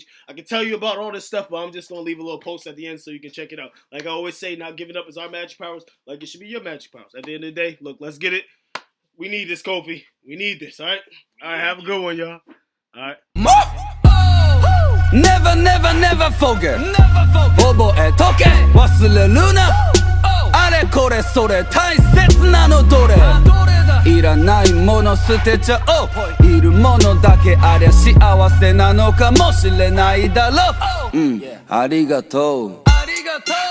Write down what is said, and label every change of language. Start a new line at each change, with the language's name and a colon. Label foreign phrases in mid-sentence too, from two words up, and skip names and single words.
English: I can tell you about all this stuff, but I'm just going to leave a little post at the end so you can check it out. Like I always say, not giving up is our magic powers. Like it should be your magic powers. At the end of the day, look, let's get it. We need this, Kofi. We need this, all right? All right, have a good one, y'all. All right. Never, never, never forget.
Japanese: 覚えとけ。忘れるな。あれこれそれ. 大切なのどれ. いらないもの捨てちゃおう。いるものだけありゃ幸せなのかもしれないだろう。ありがとう。